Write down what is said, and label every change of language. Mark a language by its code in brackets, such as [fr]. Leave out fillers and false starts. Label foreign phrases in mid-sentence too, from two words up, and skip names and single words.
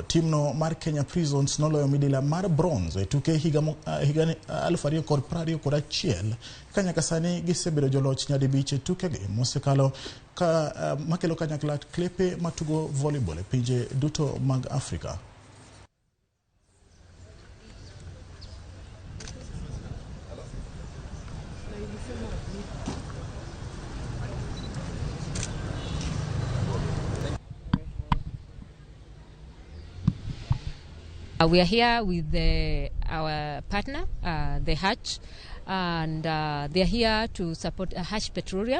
[luo] Timno mar Kenya Prisons noloyo midila mar bronze tuke higa 2021 kanyaka sani gisebedo joloch nyadibich tuke gi mosekalo ka makelo kanyakla klepe matugo volleyball e pinje duto mag Afrika. [en] We are here with our partner, the Hatch, and they are here to support Hatch Petroleum.